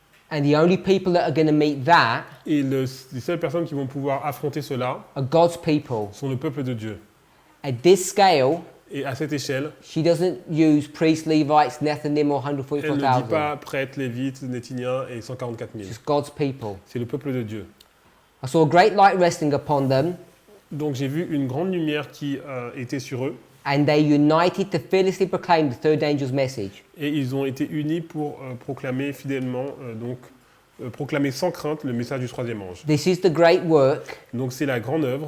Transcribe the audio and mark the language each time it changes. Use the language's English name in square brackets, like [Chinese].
[English] And the only people that are going to meet that [French] Et les seules personnes qui vont pouvoir affronter cela [English] are God's people. [French] sont le peuple de Dieu. [English] At this scale, [French] Et à cette échelle, [English] she doesn't use priests, Levites, Nethinim, or [French] elle ne dit [English] 144,000. [French] pas prêtres, lévites, nétiniens et 144 000. [English] It's God's people. [French] C'est le peuple de Dieu. [English] I saw a great light resting upon them, [French] Donc j'ai vu une grande lumière qui était sur eux [English] and they united to fearlessly proclaim the third angel's message. [French] et ils ont été unis pour proclamer fidèlement, proclamer sans crainte le message du troisième ange. [English] This is the great work [French] Donc c'est la grande œuvre